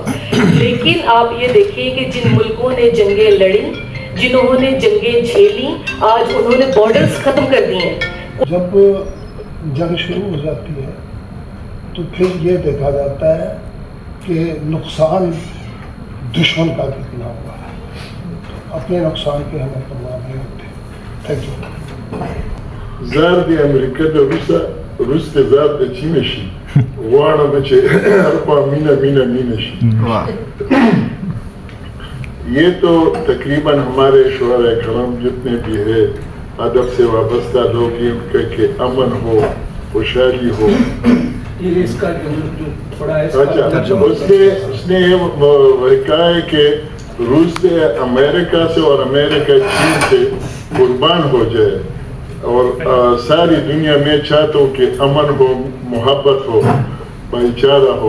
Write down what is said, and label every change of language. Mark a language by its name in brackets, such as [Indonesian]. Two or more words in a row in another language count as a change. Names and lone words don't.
[Urdu] لیکن آپ یہ دیکھیے کہ جن ملکوں نے جنگیں لڑیں، جنہوں نے جنگیں جھیلیں، آج انہوں نے بارڈرز ختم کر دی ہیں. جب جنگ شروع ہو جاتی ہے تو پھر یہ دیکھا جاتا ہے کہ نقصان دشمن کا کتنا ہوا ہے. اپنے نقصان کے ہمیں پرواہ نہیں ہوتے. [English] Thank you. [Pashto] زار دی امریکا د روس ته زار د چین شي غواړم چې هر مینا شي. [Urdu] یہ تو تقریباً ہمارے شعراء کرام جتنے بھی ہے ادب سے وابستہ لوگ یہ کہ امن ہو، خوشحالی ہو. اچھا، اس نے یہ کہا ہے کہ روس سے امریکہ سے اور امریکہ چین سے قربان ہو جائے، اور ساری دنیا میں چاہتا ہوں کہ امن ہو، محبت ہو، بھائی چارہ ہو.